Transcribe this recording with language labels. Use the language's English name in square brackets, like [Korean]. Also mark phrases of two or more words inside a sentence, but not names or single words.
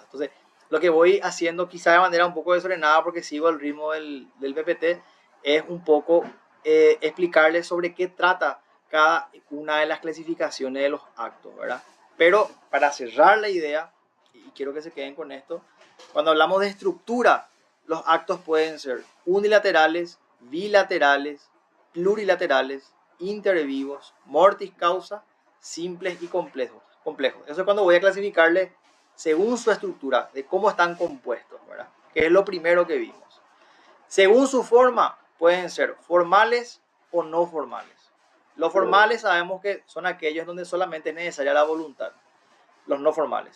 [Spanish] Entonces, lo que voy haciendo quizá de manera un poco desordenada porque sigo el ritmo del PPT, es un poco explicarles sobre qué trata cada una de las clasificaciones de los actos, ¿verdad? Pero para cerrar la idea, y quiero que se queden con esto, cuando hablamos de estructura, los actos pueden ser unilaterales, bilaterales, plurilaterales, intervivos, [Latin] mortis causa, [Spanish] simples y complejos. Eso es cuando voy a clasificarle según su estructura, de cómo están compuestos, ¿verdad? Que es lo primero que vimos. Según su forma, pueden ser formales o no formales. Los formales sabemos que son aquellos donde solamente es necesaria la voluntad, los no formales.